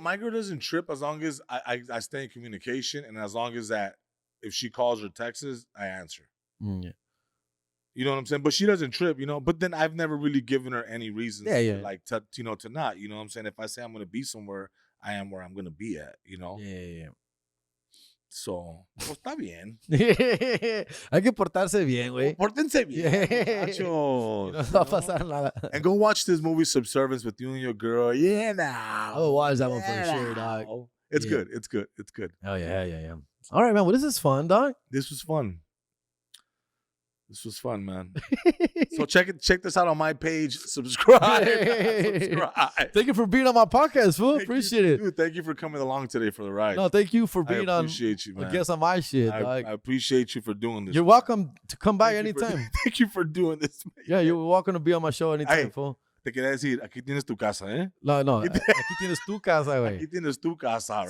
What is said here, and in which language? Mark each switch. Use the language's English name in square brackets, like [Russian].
[English] My girl doesn't trip as long as I stay in communication, and as long as that if she calls or texts, I answer. Yeah. You know what I'm saying? But she doesn't trip, But then I've never really given her any reasons to not. You know what I'm saying? If I say I'm going to be somewhere, I am where I'm going to be at, Yeah. [Spanish] So, pues está bien. Hay que portarse bien, güey. Pórtense bien, muchachos. No va a pasar nada. [English] And go watch this movie Subservience with you and your girl. Yeah, now. I will watch that one for sure, dog. It's good. It's good. It's good. Oh, yeah. All right, man. Well, this is fun, dog. This was fun. Man. So check this out on my page. Subscribe. Thank you for being on my podcast, fool. Appreciate it. Dude, thank you for coming along today for the ride. No, thank you for being on. Appreciate you, man. I guess on my shit, dog. I appreciate you for doing this. You're welcome to come by anytime. Thank you for doing this, man. Yeah, you're welcome to be on my show anytime, fool. [Spanish] te quería decir, aquí tienes tu casa, ¿eh? No. Aquí tienes tu casa, güey. Aquí tienes tu casa right